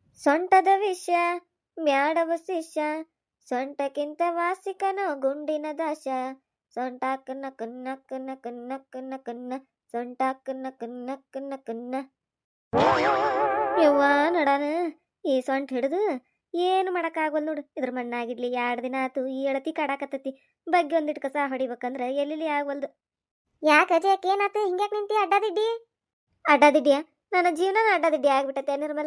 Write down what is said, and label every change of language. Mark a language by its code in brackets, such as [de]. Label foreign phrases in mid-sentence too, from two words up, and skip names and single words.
[kn] ಸೊಂಟದ ವಿಷ ಬ್ಯಾಡವ ಶಿಷ್ಯ, ಸೊಂಟಕ್ಕಿಂತ ವಾಸಿಕನೋ ಗುಂಡಿನ ದಶ. ಸೊಂಟಾಕನ್ನ ಕನ್ನ ಕನ್ನ ಕನ್ನ ಕನ್ನ ಕನ್ನ, ಸೊಂಟಾಕನ್ನ ಕನ್ನ ಕನ್ನ ಕನ್ನ. ಯವ್ವ ನಡಾನ ಈ ಸೊಂಟ ಹಿಡಿದು ಏನು ಮಾಡಕ್ಕಾಗಲ್ ನೋಡು. ಇದ್ರ ಮಣ್ಣಾಗಿಡ್ಲಿ 2 ದಿನ ಆತು ಈ ಎಳತಿ ಕಾಡಾಕತ್ತತಿ. ಬಗ್ಗೆ ಒಂದಿಟ್ಟು ಕಸ ಹೊಡಿಬೇಕಂದ್ರ ಎಲ್ಲಿ ಆಗವಲ್ದು. ಯಾಕ ಅಜಯಕ್ಕೆ ಏನಾತು? ಹಿಂಗ್ಯಾಕ್ ನಿಂತಿ ಅಡ್ಡಾದಿಡ್ಡಿ? ಅಡ್ಡಾದಿಡ್ಡಿಯ? ನನ್ನ ಜೀವನ ಅಡ್ಡಾದಿಡ್ಡಿ ಆಗ್ಬಿಟ್ಟತೆ ನಿರ್ಮಲ.